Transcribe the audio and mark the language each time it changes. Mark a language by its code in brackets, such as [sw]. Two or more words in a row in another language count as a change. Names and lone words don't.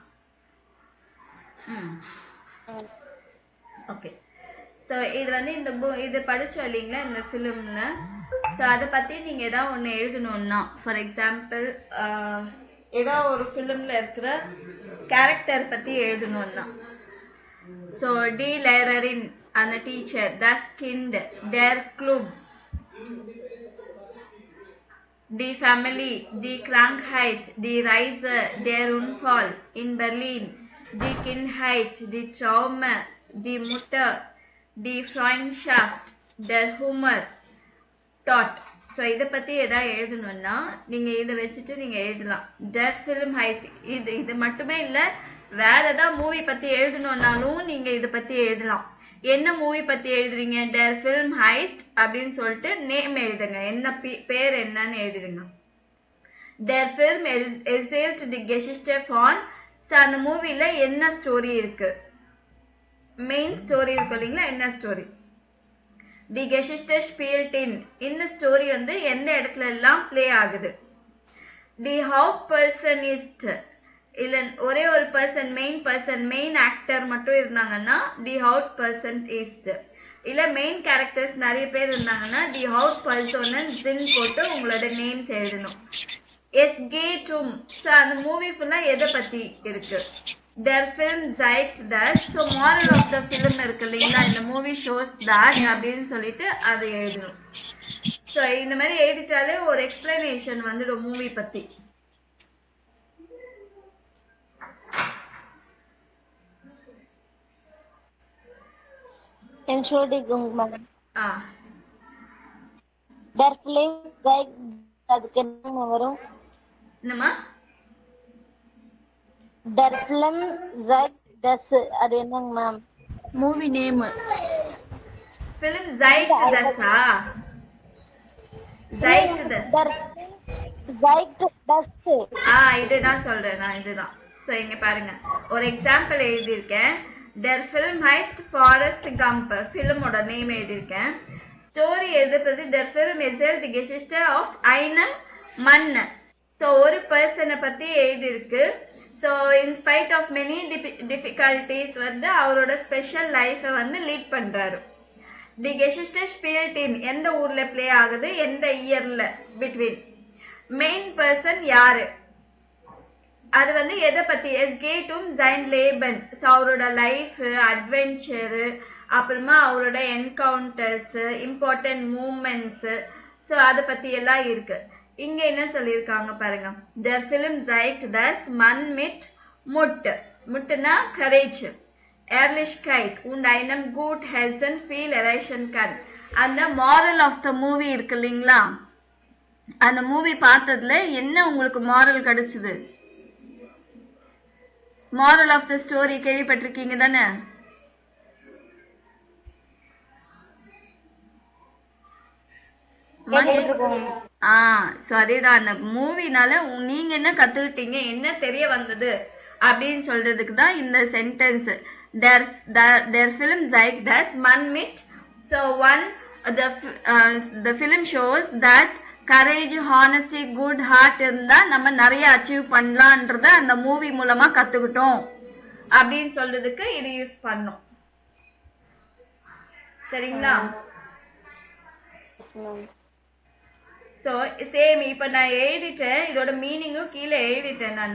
[en] okay, so [ta] இது வந்து இந்த இது படித்தோம் இல்லைங்களா இந்த ஃபிலிம்னு. ஸோ அதை பற்றி நீங்கள் ஏதாவது ஒன்று எழுதணுன்னா, [en] for example [ta] ஏதோ ஒரு ஃபிலிமில் இருக்கிற கேரக்டர் பற்றி எழுதணுன்னா, ஸோ [de] die Lehrerin [ta] அந்த டீச்சர், [de] das Kind, der Club, die Family, die Krankheit, die Reise, der Unfall in Berlin, die Kindheit, die Trauma, die Mutter, die Freundschaft, der Humor, Thought. [ta] ஸோ இதை பற்றி எதாவது எழுதணுன்னா நீங்கள் இதை வச்சுட்டு நீங்கள் எழுதலாம். [de] der Film heißt, [ta] இது மட்டுமே இல்லை, வேற ஏதாவது மூவி பற்றி எழுதணுன்னாலும் நீங்கள் இதை பற்றி எழுதலாம். என்ன மூவி பற்றி எழுதுறீங்க? der Film heißt அப்படின்னு சொல்லிட்டு நேம் எழுதுங்க, என்ன பேர் என்னன்னு எழுதுங்க. [de] der Film erzählt die Geschichte von, [ta] ஸோ அந்த மூவியில் என்ன ஸ்டோரி இருக்கு, [en] main story [ta] இருக்கு இல்லைங்களா, என்ன ஸ்டோரி. [de] தி Geschichte spielt in, [ta] இந்த ஸ்டோரி வந்து எந்த இடத்துல எல்லாம் ப்ளே ஆகுது. [de] தி Hauptperson ist, [ta] இல்லை ஒரே ஒரு பர்சன், [en] main actor [ta] மட்டும் இருந்தாங்கன்னா [de] die Hauptperson ist, [ta] இல்லை [en] main characters [ta] நிறைய பேர் இருந்தாங்கன்னா [de] die Hauptpersonen sind [ta] போட்டு உங்களோட நேம்ஸ் எழுதணும். [de] Es geht um, [ta] ஸோ அந்த மூவி ஃபுல்லாக எதை பற்றி இருக்கு? [de] der Film zeigt das, [ta] ஸோ [en] moral of the film [ta] இருக்கு இல்லைங்களா, இந்த [en] movie shows that [ta] அப்படின்னு சொல்லிட்டு அதை எழுதணும். ஸோ இந்த மாதிரி எழுதிட்டாலே ஒரு எக்ஸ்பிளனேஷன் வந்துடும் மூவி பற்றி. [de] Entschuldigung, Ma'am. Der Film zeigt, [ta] அதுக்கு என்ன வரும்? என்னம்மா? [de] Der Film zeigt das, [ta] அது என்னங்க மேம்? [en] movie name. [de] Film zeigt das, zeigt das. Der zeigt das. [ta] இதுதான் சொல்றேன் நான், இதுதான். ஸோ இங்க பாருங்க, ஒரு எக்ஸாம்பிள் எழுதியிருக்கேன். der Film heißt Forrest Gump, ஃபிலிமோட நேம் எழுதியிருக்கேன். ஸ்டோரி எழுதுறது [de] der Film erzählt die Geschichte of einem Mann, [ta] ஸோ ஒரு பர்சனை பற்றி எழுதியிருக்கு. ஸோ [en] inspite of many difficulties [ta] வந்து அவரோட [en] special life [ta] வந்து லீட் பண்ணுறாரு. [de] தி Geschichte spielt in, [ta] எந்த ஊரில் ப்ளே ஆகுது, எந்த இயரில், பிட்வீன். மெயின் பர்சன் யாரு, அது வந்து எதை பற்றி? [de] es geht um sein Leben, [ta] ஸோ அவரோட லைஃப், அட்வென்ச்சரு, அப்புறமா அவரோட என்கவுண்டர்ஸு, [en] important moments, [ta] ஸோ அதை பற்றி எல்லாம் இருக்கு. இங்க என்ன சொல்லியிருக்காங்க பாருங்க. [de] der Film zeigt das Mann mit Mut, [ta] முட்னா கரேஜ், [de] ehrlichkeit und einem gut Herzen viel erreichen kann. [ta] அந்த [en] moral of the movie [ta] இருக்கு இல்லைங்களா, அந்த மூவி பார்த்ததுல என்ன உங்களுக்கு மாரல் கிடைச்சது? [en] moral of the story [ta] கேள்விப்பட்டிருக்கீங்க தானே? ஸோ அதேதான், அந்த மூவினால நீங்க என்ன கத்துக்கிட்டீங்க, என்ன தெரிய வந்தது அப்படின்னு சொல்றதுக்கு தான் இந்த சென்டென்ஸ். [de] der Film zeigt das Mann mit, [en] so one the film shows that courage, honesty, good heart [ta] இருந்தா நம்ம நிறைய அச்சீவ் பண்ணலான்றத அந்த மூவி மூலமா கத்துக்கிட்டோம் அப்படின்னு சொல்றதுக்கு இது யூஸ் பண்ணோம். சரிங்களா? [en] so same, [ta] இப்போ நான் எழுதிட்டேன், இதோட மீனிங்கும் கீழே எழுதிட்டேன் நான்.